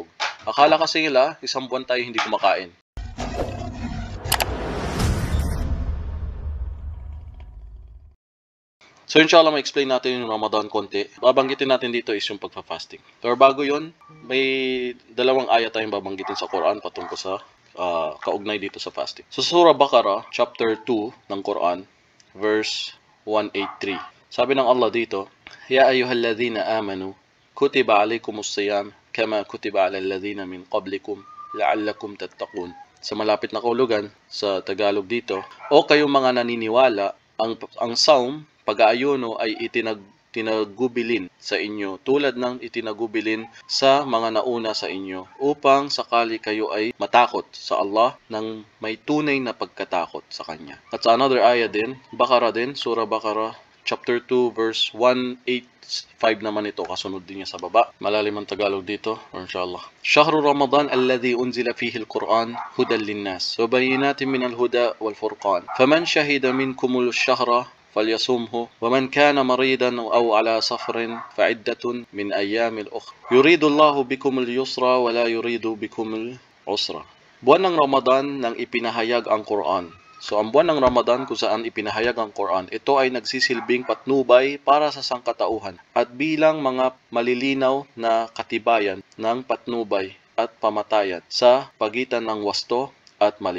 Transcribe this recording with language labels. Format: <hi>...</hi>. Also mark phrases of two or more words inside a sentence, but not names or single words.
<tl>Akala kasi nila, isang buwan tayo hindi kumakain. So inshallah, ma-explain natin yung Ramadan konti. Babanggitin natin dito is yung pagpa-fasting. Pero bago yun, may dalawang ayat tayong babanggitin sa Quran patungkol sa kaugnay dito sa fasting. So Surah Baqarah, chapter 2 ng Quran, verse 183. Sabi ng Allah dito,</tl> <ar>يا أيها الذين آمنوا كتب عليكم الصيام كما كتب على الذين من قبلكم لعلكم تتقون.</ar> <tl>Sa malapit na kahulugan, sa Tagalog dito, o kayong mga naniniwala, ang saum, pag-aayuno ay itinagubilin sa inyo tulad ng itinagubilin sa mga nauna sa inyo upang sakali kayo ay matakot sa Allah ng may tunay na pagkatakot sa Kanya. At sa another ayah din, Baqarah din, Surah Baqarah, chapter 2, verse 185 naman ito, kasunod din niya sa baba. Malalim ang Tagalog dito, inshallah.</tl> <ar>شهر رمضان الذي أنزل فيه القرآن هدى للناس وبينات من الهدى والفرقان. فمن شهد منكم الشهر فليصومه ومن كان مريضا أو على سفر فعدة من أيام الأخرى يريد الله بكم اليسر ولا يريد بكم العسر.</ar> <tl>Buwan ng Ramadan nang ipinahayag ang Quran. So ang buwan ng Ramadan kung saan ipinahayag ang Quran, ito ay nagsisilbing patnubay para sa sangkatauhan at bilang mga malilinaw na katibayan ng patnubay at pamatayan sa pagitan ng wasto at mali.</tl>